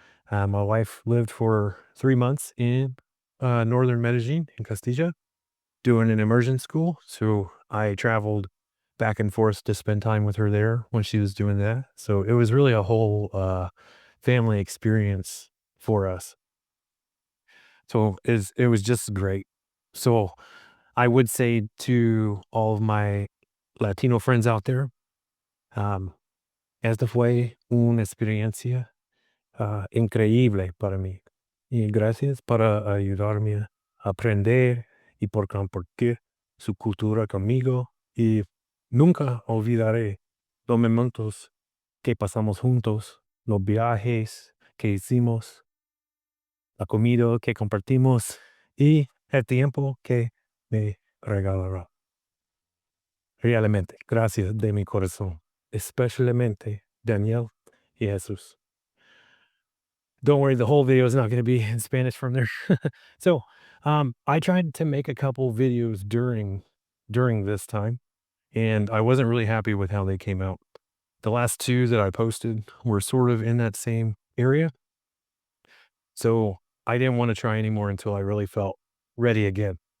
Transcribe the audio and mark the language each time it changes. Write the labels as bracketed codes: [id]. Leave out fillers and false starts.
[en] My wife lived for 3 months in, northern Medellin in Castilla doing an immersion school, so I traveled back and forth to spend time with her there when she was doing that. So it was really a whole, family experience for us. So it was just great. So I would say to all of my Latino friends out there, um, [es] esta fue una experiencia increíble para mí. Y gracias por ayudarme a aprender y por compartir su cultura conmigo. Y nunca olvidaré los momentos que pasamos juntos, los viajes que hicimos, la comida que compartimos y el tiempo que me regalará. Realmente, gracias de mi corazón, especialmente Daniel y Jesús. [en] Don't worry, the whole video is not gonna be in Spanish from there. So, I tried to make a couple videos during this time, and I wasn't really happy with how they came out. The last 2 that I posted were sort of in that same area, so I didn't wanna try anymore until I really felt ready again.